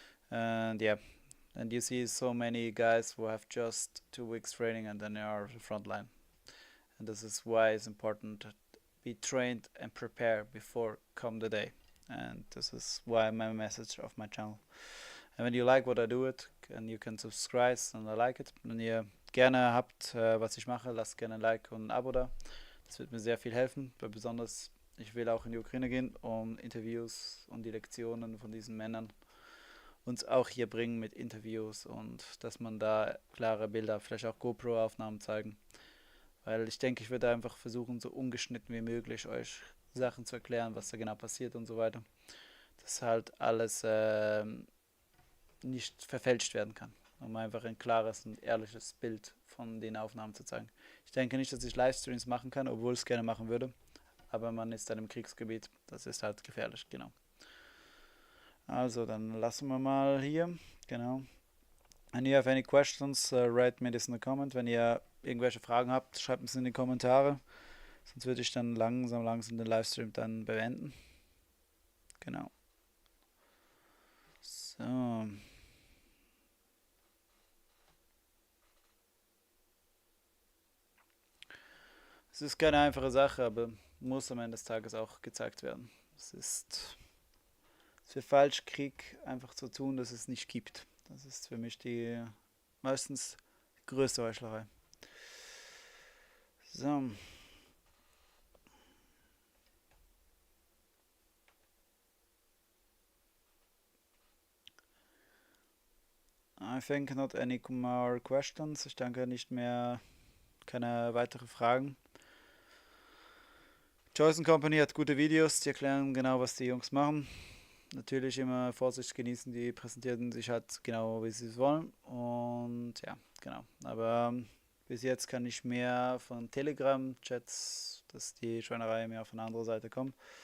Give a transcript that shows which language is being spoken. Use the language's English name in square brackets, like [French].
[English] And yeah, and you see so many guys who have just 2 weeks training and then they are the front line. And this is why it's important to be trained and prepare before come the day. And this is why my message of my channel. And [German] wenn [English] you like what I do it, and you can subscribe and I like it. [German] Wenn ihr gerne habt, was ich mache, lasst gerne ein Like und ein Abo da. Das wird mir sehr viel helfen, weil besonders ich will auch in die Ukraine gehen, um Interviews und die Lektionen von diesen Männern uns auch hier bringen mit Interviews und dass man da klare Bilder, vielleicht auch GoPro-Aufnahmen zeigen. Weil ich denke, ich werde einfach versuchen, so ungeschnitten wie möglich euch Sachen zu erklären, was da genau passiert und so weiter. Dass halt alles nicht verfälscht werden kann, um einfach ein klares und ehrliches Bild von den Aufnahmen zu zeigen. Ich denke nicht, dass ich Livestreams machen kann, obwohl ich es gerne machen würde, aber man ist dann im Kriegsgebiet, das ist halt gefährlich, genau. Also, dann lassen wir mal hier, genau. Wenn [English] you have any questions, write me this in the comment. [German] Wenn ihr irgendwelche Fragen habt, schreibt es in die Kommentare, sonst würde ich dann langsam den Livestream dann beenden. Genau. So. Es ist keine einfache Sache, aber muss am Ende des Tages auch gezeigt werden. Es wäre falsch, Krieg einfach zu tun, dass es nicht gibt. Das ist für mich die meistens größte Heuchlerei. So. [English] I think not any more questions. [German] Ich denke nicht mehr, keine weiteren Fragen. Chosen Company hat gute Videos, die erklären genau, was die Jungs machen. Natürlich immer Vorsicht genießen, die präsentieren sich halt genau, wie sie es wollen. Und ja, genau. Aber bis jetzt kann ich mehr von Telegram-Chats, dass die Schweinerei mehr von der anderen Seite kommt.